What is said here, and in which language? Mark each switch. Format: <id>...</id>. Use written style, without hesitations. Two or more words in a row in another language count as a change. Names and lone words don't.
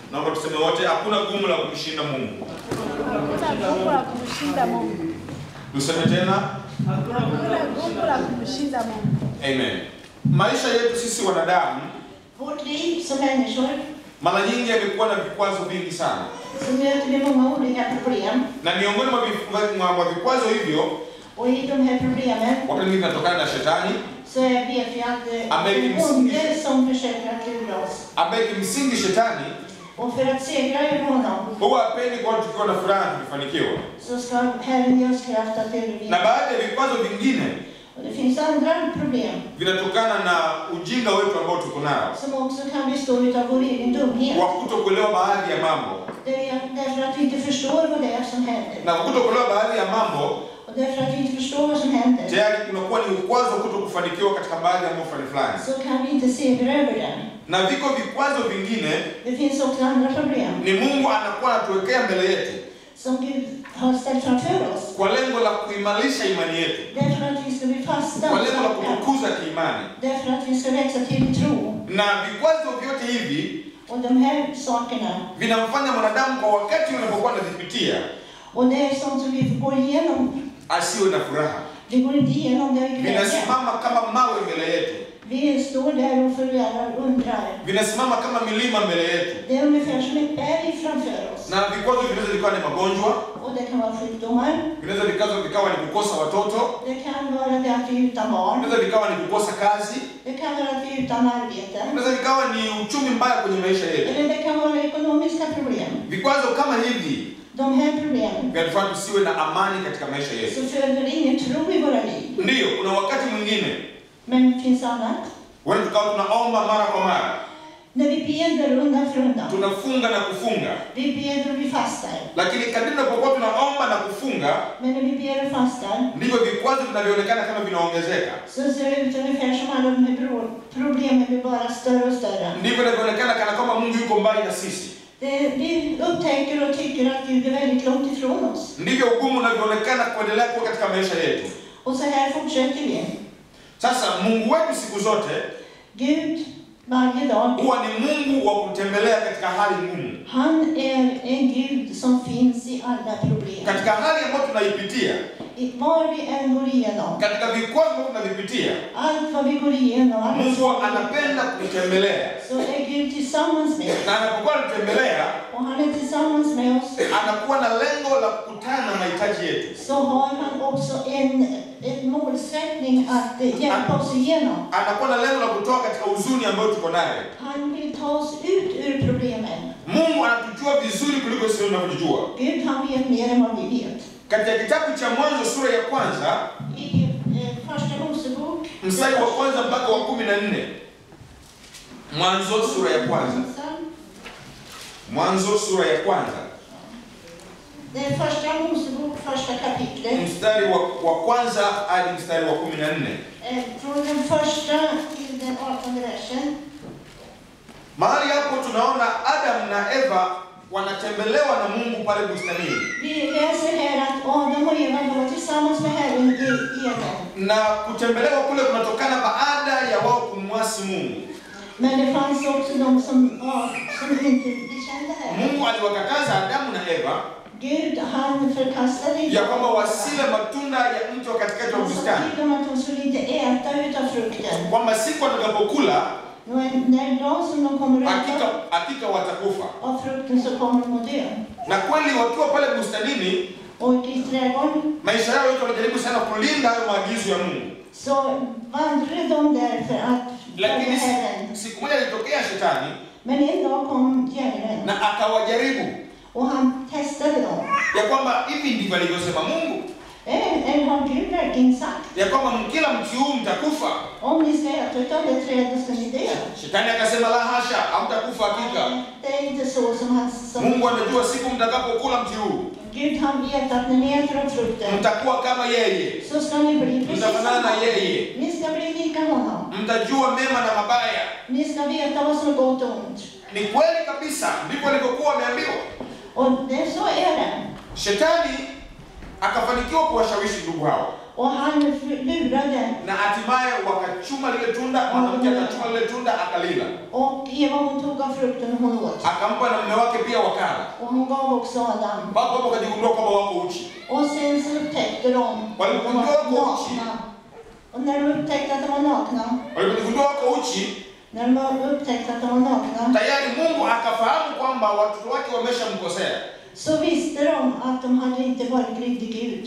<sw>Naomba tuseme wote, hakuna gumu la kumshinda Mungu. Hakuna gumu la kumshinda Mungu. Tuseme tena, hakuna gumu la kumshinda Mungu. Amen. Maisha yetu sisi wanadamu,</sw> <sv>vårt liv som människor,</sv> <sw>mara nyingi yamekuwa na vikwazo vingi sana.</sw> <sv>Så möter vi många olika problem.</sv> <sw>Na miongoni mwa vikwazo hivyo,</sw> <sv>och i de här problemen,</sv> <sw>wakati mwingine vinatokana na shetani,</sw> <sv>så vet vi att det är onde som försöker att lura oss.</sv> <sw>ambaye kimsingi shetani,</sw> <sv>och för att segra över honom,</sv> <sw>huwa hapendi kwa tukiwa na furaha tukifanikiwa.</sw> <sv>så ska Herren ge oss kraft att övervinna.</sv> <sw>Na baadhi ya vikwazo vingine,</sw> <sv>och det finns andra problem,</sv> <sw>vinatokana na ujinga wetu ambao tuko nao,</sw> <sv>som också kan bestå av vår egen dumhet.</sv> <sw>wa kutokuelewa baadhi ya mambo.</sw> <sv>Det är därför att vi inte förstår vad det är som händer.</sv> <sw>Na kutokuelewa baadhi ya mambo,</sw> <sv>och därför att vi inte förstår vad som händer,</sv> <sw>tayari kunakuwa ni ukwazo kutokufanikiwa katika baadhi ya mambo fulani.</sw> <sv>så kan vi inte segra över den.</sv> <sw>Na viko vikwazo vingine,</sw> <sv>det finns också andra problem,</sv> <sw>ni Mungu anakuwa anatuwekea mbele yetu,</sw> <sv>som Gud har ställt framför oss.</sv> <sw>kwa lengo la kuimarisha imani yetu,</sw> <sv>Därför att vi ska bli fasta.</sv> <sw>kwa lengo la kutukuza kiimani.</sw> <sv>Därför att vi ska växa till i tro.</sv> <sw>Na vikwazo vyote hivi,</sw> <sv>och de här sakerna,</sv> <sw>vinamfanya mwanadamu kwa wakati unapokuwa anavipitia,</sw> <sv>och det är sånt som vi går igenom.</sv> <sw>asiwe na furaha.</sw> <sv>Vi går inte igenom det i glädje.</sv> <sw>Vinasimama kama mawe mbele yetu.</sw> <sv>Vi står där och förvärrar och undrar.</sv> <sw>Vinasimama kama milima mbele yetu.</sw> <sv>Det är ungefär som ett berg framför oss.</sv> <sw>Na vikwazo vinaweza vikawa ni magonjwa,</sw> <sv>och det kan vara sjukdomar.</sv> <sw>vinaweza vikawa ni kukosa watoto,</sw> <sv>Det kan vara det att vi är utan barn.</sv> <sw>vinaweza vikawa ni kukosa kazi,</sw> <sv>Det kan vara att vi är utan arbete.</sv> <sw>vinaweza vikawa ni uchumi mbaya kwenye maisha yetu.</sw> <sv>Eller det kan vara ekonomiska problem.</sv> <sw>Vikwazo kama hivi</sw> <sv>De här problemen,</sv> <sw>vinatufanya tusiwe na amani katika maisha yetu.</sw> <sv>så föder det ingen tro i våra liv.</sv> <sw>Ndiyo, kuna wakati mwingine</sw> <sv>Men det finns annat.</sv> <sw>wale tukawa tunaomba mara kwa mara,</sw> <sv>När vi beder undan för undan.</sv> <sw>tunafunga na kufunga,</sw> <sv>Vi beder och vi fastar.</sv> <sw>lakini kadri tunapokuwa tunaomba na kufunga,</sw> <sv>Men när vi ber och fastar,</sv> <sw>ndivyo vikwazo vinavyoonekana kama vinaongezeka.</sw> <sv>så ser det ut ungefär som alla de här problemen blir bara större och större.</sv> <sw>Ndivyo vinavyoonekana kana kwamba Mungu yuko mbali na sisi.</sw> <sv>Vi upptäcker och tycker att Gud är väldigt långt ifrån oss.</sv> <sw>Ndivyo ugumu unavyoonekana kuendelea kuwa katika maisha yetu.</sw> <sv>Och så här fortsätter vi.</sv> <sw>Sasa Mungu wetu siku zote,</sw> <sv>Gud varje dag,</sv> <sw>huwa ni Mungu wa kutembelea katika hali ngumu.</sw> <sv>han är en Gud som finns i alla problem.</sv> <sw>Katika hali ambayo tunaipitia,</sw> <sv>Var vi än går igenom,</sv> <sw>katika vikwazo ambavyo tunavipitia,</sw> <sv>allt vad vi går igenom, alla</sv> <sw>Mungu anapenda kutembelea.</sw> <sv>så är Gud tillsammans med oss.</sv> <sw>Na anapokuwa anatembelea,</sw> <sv>Och han är tillsammans med oss.</sv> <sw>anakuwa na lengo la kukutana na mahitaji yetu.</sw> <sv>Så har han också en målsättning att hjälpa oss igenom.</sv> <sw>Anakuwa na lengo la kutoa katika huzuni ambayo tuko nayo.</sw> <sv>Han vill ta oss ut ur problemen.</sv> <sw>Mungu anatujua vizuri kuliko sisi tunavyojua.</sw> <sv>Gud, han vet mer än vad vi vet.</sv> <sw>Katika kitabu cha Mwanzo sura ya kwanza,</sw> <sv>I första Mosebok,</sv> <sw>mstari wa kwanza mpaka wa 14. Mwanzo sura ya kwanza. Mwanzo sura ya kwanza.</sw> <sv>Det är första Mosebok, första kapitlet.</sv> <sw>Mstari wa kwanza hadi mstari wa 14.</sw> <sv>Från den första till den 18:e versen.</sv> <sw>Mahali hapo tunaona Adam na Eva wanatembelewa na Mungu pale bustanini.</sw> <sv>Vi läser här att Adam och Eva var tillsammans med Herren i Eden.</sv> <sw>Na kutembelewa kule kunatokana baada ya wao kumwasi Mungu.</sw> <sv>Men det fanns också de som inte kände Herren.</sv> <sw>Mungu aliwakataza Adamu na Eva</sw> <sv>Gud, han förkastade</sv> <sw>ya kwamba wasile matunda ya mti wa katikati wa</sw> <sv>Han sa</sv> <sw>bustani,</sw> <sv>till dem att de skulle inte äta utav frukten.</sv> <sw>kwamba siku watakapokula</sw> <sv>När dag som de kommer att äta</sv> <sw>hakika watakufa.</sw> <sv>av frukten så kommer de att dö.</sv> <sw>Na kweli wakiwa pale bustanini,</sw> <sv>Och i trädgården</sv> <sw>maisha yao yote wanajaribu sana kulinda hayo maagizo ya Mungu.</sw> <sv>så vandrade de där för att följa</sv> <sw>Lakini</sw> <sv>Herren.</sv> <sw>siku moja ilitokea shetani</sw> <sv>Men en dag kom djävulen</sv> <sw>na akawajaribu</sw> <sv>och han testade dem.</sv> <sw>ya kwamba hivi ndivyo alivyosema Mungu,</sw> <sv>Eller har Gud verkligen sagt?</sv> <sw>ya kwamba mkila mti huu mtakufa.</sw> <sv>Om ni ska äta utav det trädet ska ni dö.</sv> <sw>Shetani akasema la hasha, hamtakufa hakika.</sw> <sv>Det är inte så som han sa.</sv> <sw>Mungu anajua siku mtakapokula mti huu</sw> <sv>Gud, han vet att när ni äter av frukten</sv> <sw>mtakuwa kama yeye,</sw> <sv>så ska ni bli precis som</sv> <sw>mtafanana na</sw> <sv>han.</sv> <sw>yeye,</sw> <sv>Ni ska bli lika honom.</sv> <sw>mtajua mema na mabaya.</sw> <sv>Ni ska veta vad som är gott och ont.</sv> <sw>Ni kweli kabisa, ndivyo alivyokuwa ameambiwa.</sw> <sv>Och det, så är det.</sv> <sw>Shetani akafanikiwa kuwashawishi ndugu hao.</sw> <sv>Och han lurade.</sv> <sw>Na hatimaye wakachuma lile tunda, mwanamke akachuma lile tunda akalila.</sw> <sv>Och Eva hon tog av frukten och hon åt.</sv> <sw>Akampa na mume wake pia wakala.</sw> <sv>Och hon gav också Adam.</sv> <sw>Baba hapo akajigundua kwamba wako uchi.</sw> <sv>Och sen så upptäckte de att de var nakna. Och när de upptäckte att de var nakna.</sv> <sw>Walipogundua wako uchi,</sw> <sv>När de upptäckte att de var nakna.</sv> <sw>tayari Mungu akafahamu kwamba watoto wake wameshamkosea.</sw> <sv>Så visste de att de hade inte varit lydig Gud.</sv>